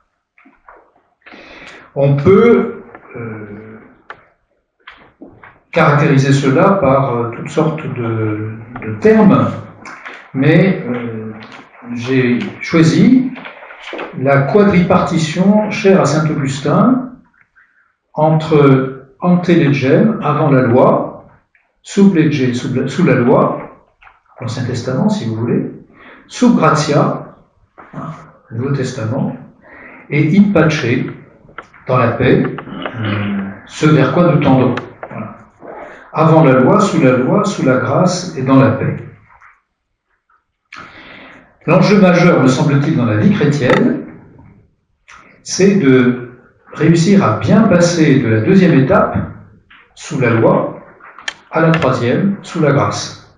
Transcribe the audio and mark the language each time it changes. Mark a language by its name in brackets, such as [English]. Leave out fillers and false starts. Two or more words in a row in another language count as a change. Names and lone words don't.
[French] On peut caractériser cela par toutes sortes de termes, mais j'ai choisi la quadripartition chère à saint Augustin entre [Latin] ante legem, [French] avant la loi, [Latin] sub lege, [French] sous la loi, l'Ancien Testament si vous voulez, [Latin] sub gratia, [French] le Nouveau Testament, [Latin] et in pace, [French] dans la paix, ce vers quoi nous tendons. Voilà. Avant la loi, sous la grâce et dans la paix. L'enjeu majeur, me semble-t-il, dans la vie chrétienne, c'est de réussir à bien passer de la deuxième étape, sous la loi, à la troisième, sous la grâce.